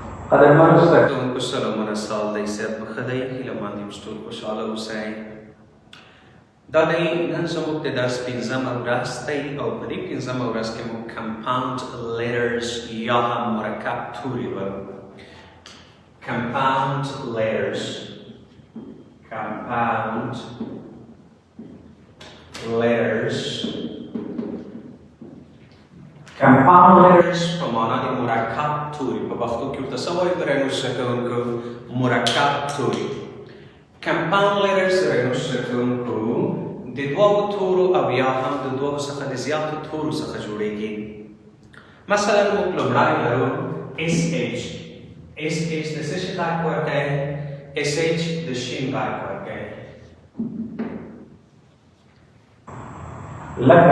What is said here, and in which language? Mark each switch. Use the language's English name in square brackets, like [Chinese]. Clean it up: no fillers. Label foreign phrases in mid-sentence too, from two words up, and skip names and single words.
[Pashto] قدرمنو زده کوونکو سلامونه سال دی صحت مو ښه دی هیله مند یم چې ټول خوشحاله اوسئ. دا دی نن زموږ د درس 5مه ورځ دی او په دې 5مه ورځ کې موږ [English] compound letters [Pashto] یا هم مرکب توري ولرو. [English] compound letters compound letters [Pashto] په معنا د مرکب توري په پښتو کې ورته څه وایي درنو زده کوونکو؟ مرکب توري. [English] compound letters [Pashto] درنو زده کوونکو د دوو تورو او یا هم د دوو څخه د زیاتو تورو څخه جوړیږي. مثلا موږ لومړی لرو SH. SH د څه شي غږ ورکوي؟ SH د شین غږ ورکوي. لکه